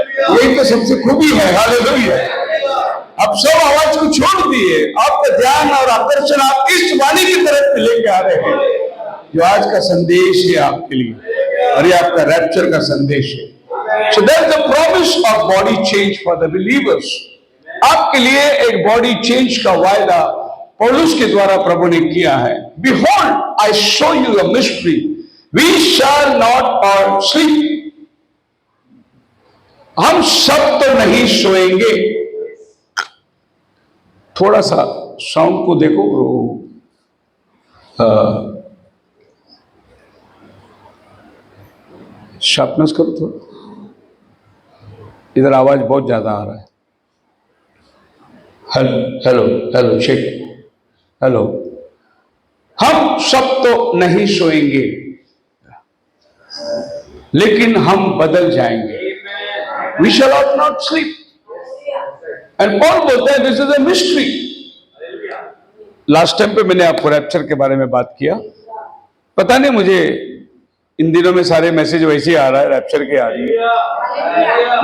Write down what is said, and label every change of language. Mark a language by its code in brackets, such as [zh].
[hi] यही तो सबसे खूबी है। हालेलुया। अब सब आवाज को छोड़ दिए, आपका ध्यान और आकर्षण आप इस वाणी की तरफ लेके आ रहे हैं, जो आज का संदेश है आपके लिए, और ये आपका रैप्चर का संदेश है। [en] So there's the promise of body change for the believers. [hi] आपके लिए एक बॉडी चेंज का वायदा पौलुस के द्वारा प्रभु ने किया है। [en] Behold, I show you a mystery. We shall not all sleep. [hi] हम सब तो नहीं सोएंगे। थोड़ा सा साउंड को देखो, शार्पनेस करो थोड़ा, इधर आवाज बहुत ज्यादा आ रहा है। Hello hello Sheikh, hello. हम सब तो नहीं सोएंगे, लेकिन हम बदल जाएंगे। [en] We shall not sleep. And Paul [hi] बोलता है [en] this is a mystery. [hi] Last time पे मैंने आपको रैप्चर के बारे में बात किया। पता नहीं, मुझे इन दिनों में सारे मैसेज वैसे ही आ रहा है, रैप्चर के आ रही है।